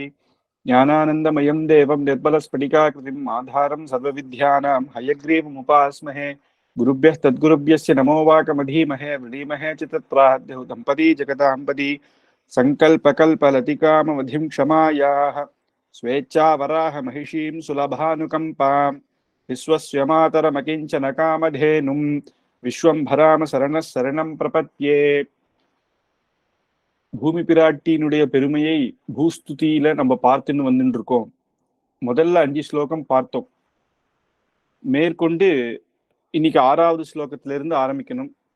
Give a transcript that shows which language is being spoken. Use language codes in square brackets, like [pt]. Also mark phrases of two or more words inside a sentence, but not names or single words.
[sa] ज्ञानानन्दमयं देवं निर्मलस्फटिकाकृतिम् आधारं सर्वविद्यानां हयग्रीवमुपास्महे गुरुभ्यः तद्गुरुभ्यश्च नमो वाकमधीमहे वृणीमहे च तत्प्राह दम्पती जगदाम्पती सङ्कल्पकल्पलतिकामवधिं क्षमायाः स्वेच्छावराह महिषीं सुलभानुकम्पां विश्वस्य मातरमकिञ्चन कामधेनुं विश्वम्भराम शरण शरणं प्रपद्ये. [ta] பூமி பிராட்டியினுடைய பெருமையை பூஸ்துதியில நம்ம பார்த்துன்னு வந்துட்டு இருக்கோம். முதல்ல 5 ஸ்லோகம் பார்த்தோம். மேற்கொண்டு இன்னைக்கு 6வது ஸ்லோகத்துல இருந்து ஆரம்பிக்கணும்.